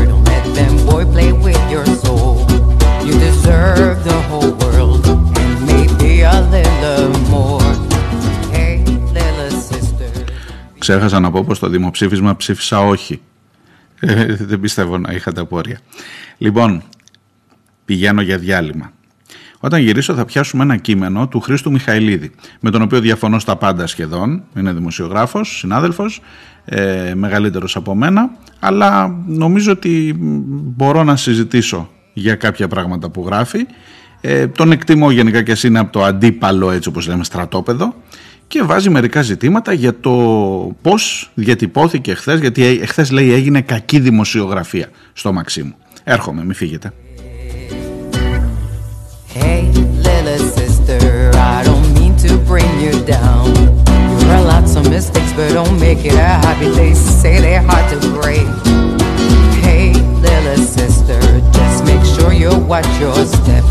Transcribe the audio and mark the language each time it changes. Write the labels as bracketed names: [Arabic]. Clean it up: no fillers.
[English] Don't let them boy play with your soul. You deserve the whole world and maybe a little more. Hey, little sister. [Greek] Ξέχασα να πω πως το δημοψήφισμα ψήφισα όχι. Δεν πιστεύω να είχα τα πόρια. Λοιπόν, πηγαίνω για διάλειμμα. Όταν γυρίσω θα πιάσουμε ένα κείμενο του Χρήστου Μιχαηλίδη, με τον οποίο διαφωνώ στα πάντα σχεδόν. Είναι δημοσιογράφος, συνάδελφος, μεγαλύτερος από μένα, αλλά νομίζω ότι μπορώ να συζητήσω για κάποια πράγματα που γράφει. Τον εκτιμώ γενικά και είναι από το αντίπαλο, έτσι όπως λέμε, στρατόπεδο, και βάζει μερικά ζητήματα για το πώς διατυπώθηκε χθες, γιατί χθες λέει έγινε κακή δημοσιογραφία στο Μαξίμου. Έρχομαι, μην φύγετε. [English] Hey, little sister, I don't mean to bring you down. You run lots of mistakes, but don't make it a habit. They say they're hard to break. Hey, little sister, just make sure you watch your step.